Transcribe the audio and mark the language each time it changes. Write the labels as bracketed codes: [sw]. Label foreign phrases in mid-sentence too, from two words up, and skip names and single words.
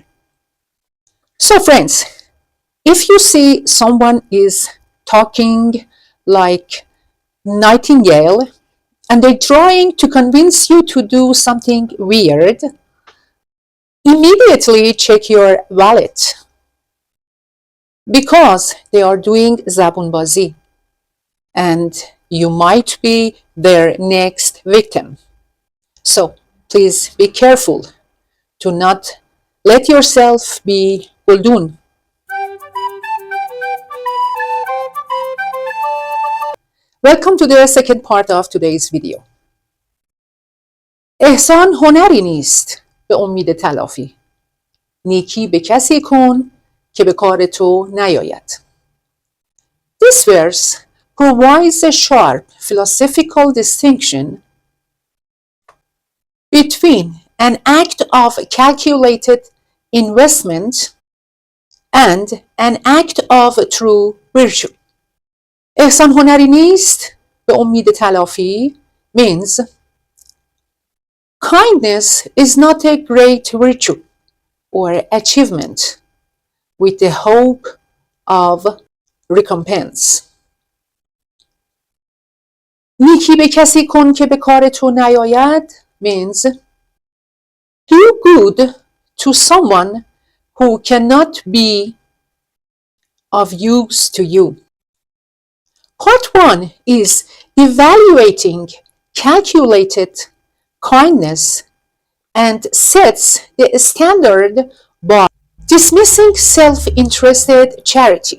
[en] So friends, if you see someone is talking like Nightingale and they're trying to convince you to do something weird, immediately check your wallet because they are doing Zaboonbazi and you might be their next victim. So please be careful to not let yourself be guldun. Welcome to the second part of today's video. [fa] احسان honari نیست به امید تلافی. نیکی به کسی کن که به کار تو نیاید. [en] This verse provides a sharp philosophical distinction between an act of calculated investment and an act of true virtue. [fa] احسان هنری نیست به امید تلافی [en] means kindness is not a great virtue or achievement with the hope of recompense. [fa] نیکی به کسی کن که به کار تو نیاید [en] means do good to someone who cannot be of use to you. Part 1 is evaluating calculated kindness and sets the standard by dismissing self-interested charity.